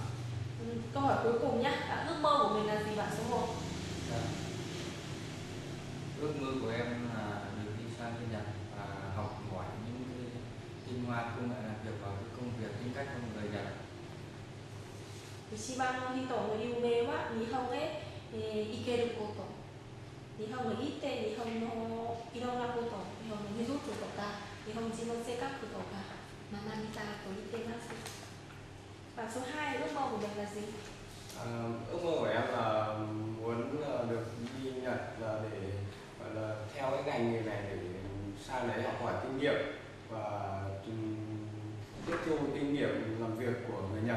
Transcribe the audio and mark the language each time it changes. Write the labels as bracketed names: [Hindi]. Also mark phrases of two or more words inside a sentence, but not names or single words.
[Vietnamese] Câu hỏi cuối cùng nhé. Ước mơ của mình là gì bạn số 1? Ước mơ của em là được đi sang bên Nhật và học hỏi những tinh hoa công nghệ làm việc và công việc tính cách của người Nhật. [Japanese] 一番の人の夢は日本へ行けること。日本に行って日本のいろんなこと、日本の技術とか日本人の性格とか学びたいと言っています。 [Vietnamese] Bạn số 2 ước mơ của mình là gì? Ước mơ của em là muốn được đi Nhật là để gọi là theo cái ngành nghề này để sang đấy học hỏi kinh nghiệm và tiếp thu kinh nghiệm làm việc của người Nhật.